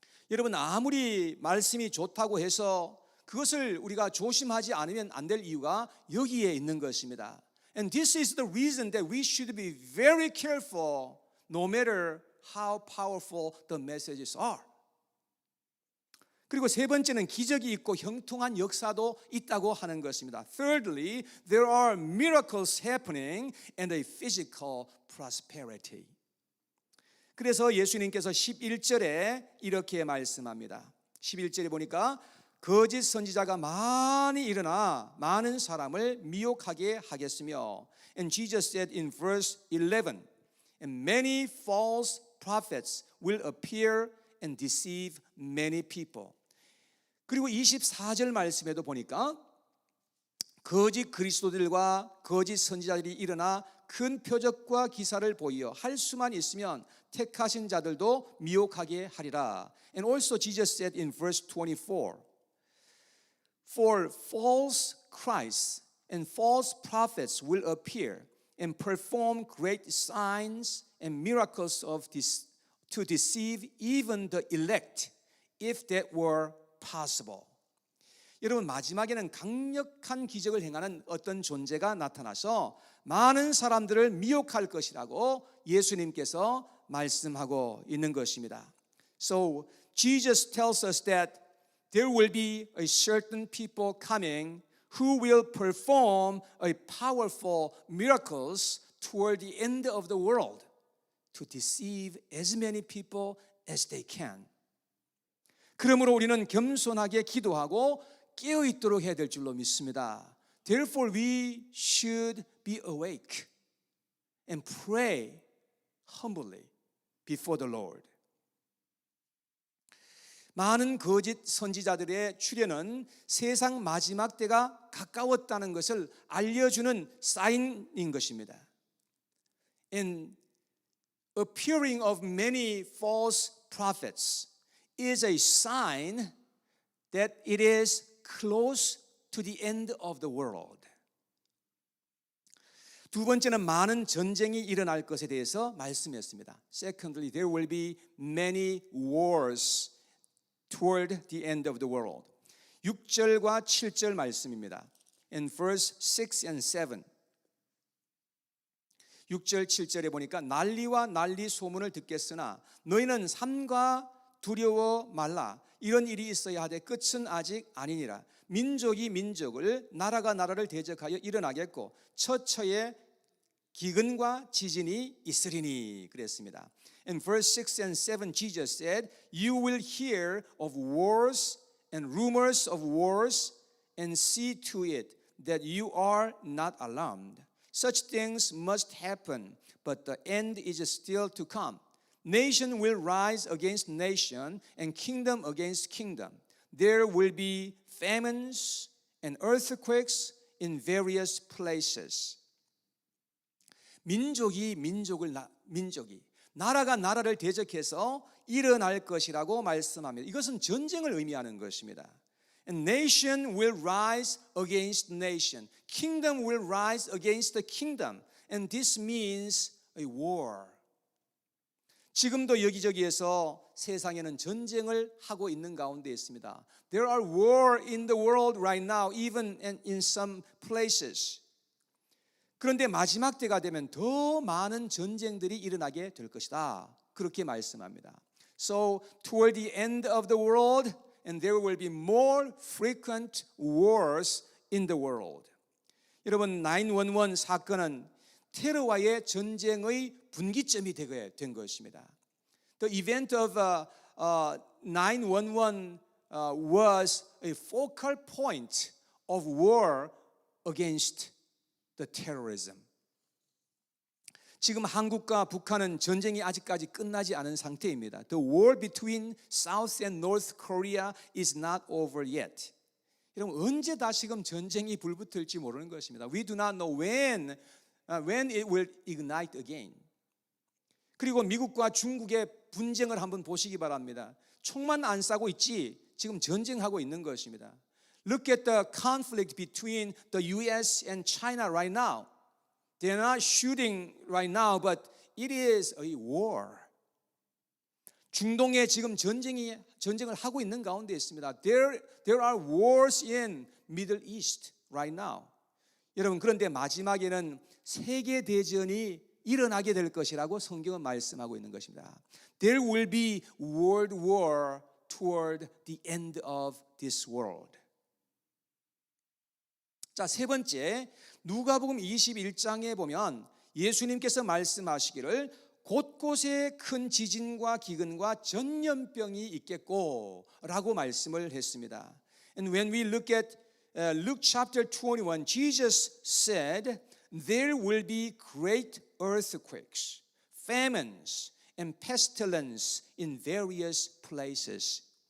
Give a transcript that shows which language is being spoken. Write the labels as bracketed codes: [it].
[ko] 여러분, 아무리 말씀이 좋다고 해서 그것을 우리가 조심하지 않으면 안 될 이유가 여기에 있는 것입니다. [en] And this is the reason that we should be very careful no matter how powerful the messages are. [ko] 그리고 세 번째는 기적이 있고 형통한 역사도 있다고 하는 것입니다. [en] Thirdly, there are miracles happening and a physical prosperity. [ko] 그래서 예수님께서 11절에 이렇게 말씀합니다. 11절에 보니까 거짓 선지자가 많이 일어나 많은 사람을 미혹하게 하겠으며, [en] and Jesus said in verse 11, and many false prophets will appear and deceive many people. [ko] 그리고 24절 말씀에도 보니까 거짓 그리스도들과 거짓 선지자들이 일어나 큰 표적과 기사를 보이어 할 수만 있으면 택하신 자들도 미혹하게 하리라. [en] And also Jesus said in verse 24, for false Christs and false prophets will appear and perform great signs and miracles to deceive even the elect, if that were possible. [ko] 여러분, 마지막에는 강력한 기적을 행하는 어떤 존재가 나타나서 많은 사람들을 미혹할 것이라고 예수님께서 말씀하고 있는 것입니다. [en] So Jesus tells us that there will be a certain people coming who will perform a powerful miracles toward the end of the world to deceive as many people as they can. [ko] 그러므로 우리는 겸손하게 기도하고 깨어 있도록 해야 될 줄로 믿습니다. [en] Therefore we should be awake and pray humbly before the Lord. [ko] 많은 거짓 선지자들의 출현은 세상 마지막 때가 가까웠다는 것을 알려주는 사인인 것입니다. [en] And appearing of many false prophets is a sign that it is close to the end of the world. [ko] 두 번째는 많은 전쟁이 일어날 것에 대해서 말씀했습니다. [en] Secondly, there will be many wars toward the end of the world. [ko] 6절과 7절 말씀입니다. [en] In verse 6 and 7. [ko] 6절 7절에 보니까 난리와 난리 소문을 듣겠으나 너희는 삼가 두려워 말라. 이런 일이 있어야 하되 끝은 아직 아니니라. 민족이 민족을, 나라가 나라를 대적하여 일어나겠고 처처에 기근과 지진이 있으리니 그랬습니다. [en] In verse 6 and 7 Jesus said, You will hear of wars and rumors of wars and see to it that you are not alarmed. Such things must happen, but the end is still to come. Nation will rise against nation and kingdom against kingdom. There will be famines and earthquakes in various places. [ko] 민족이 나라가 나라를 대적해서 일어날 것이라고 말씀합니다. 이것은 전쟁을 의미하는 것입니다. [en] And nation will rise against nation. Kingdom will rise against the kingdom. And this means a war. [ko] 지금도 여기저기에서 세상에는 전쟁을 하고 있는 가운데 있습니다. [en] There are war in the world right now, even in some places. [ko] 그런데 마지막 때가 되면 더 많은 전쟁들이 일어나게 될 것이다. 그렇게 말씀합니다. [en] So toward the end of the world, and there will be more frequent wars in the world. [ko] 여러분, 9/11 사건은 테러와의 전쟁의 분기점이 된 것입니다. [en] The event of 9/11 was a focal point of war against the terrorism. [ko] 지금 한국과 북한은 전쟁이 아직까지 끝나지 않은 상태입니다. [en] The war between South and North Korea is not over yet. [ko] 여러분, 언제 다시금 전쟁이 불붙을지 모르는 것입니다. [en] We do not know when it will ignite again. [ko] 그리고 미국과 중국의 분쟁을 한번 보시기 바랍니다. 총만 안 쏴고 있지 지금 전쟁하고 있는 것입니다. [en] Look at the conflict between the US and China right now. They're not shooting right now, but it is a war. [ko] 중동에 지금 전쟁을 하고 있는 가운데 있습니다. [en] There are wars in Middle East right now. [ko] 여러분, 그런데 마지막에는 세계 대전이 일어나게 될 것이라고 성경은 말씀하고 있는 것입니다. [en] There will be world war toward the end of this world. [ko] 자, 세 번째, 누가복음 21장에 보면 예수님께서 말씀하시기를 곳곳에 큰 지진과 기근과 전염병이 있겠고 라고 말씀을 했습니다. [en] And when we look at Luke chapter 21, Jesus said, There will be great earthquakes, famines, and pestilence in various places.